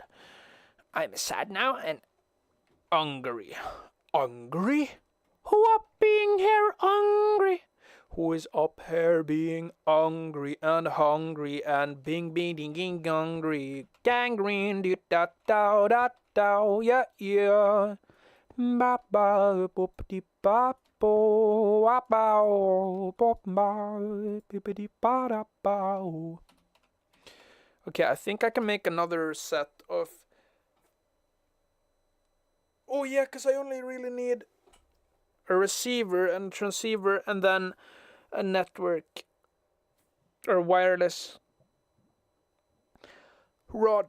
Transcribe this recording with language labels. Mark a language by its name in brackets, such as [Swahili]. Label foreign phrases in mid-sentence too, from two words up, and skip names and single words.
[English] I'm sad now and hungry. Hungry? Who up being here hungry? Who is up here being hungry and being hungry? Gangrene, do da da da da, yeah, yeah. Ba ba boop de ba bo, wa bow, bop ba, bippity ba da bow. Okay, I think I can make another set of. Oh yeah, because I only really need a receiver and transceiver and then a network or wireless rod.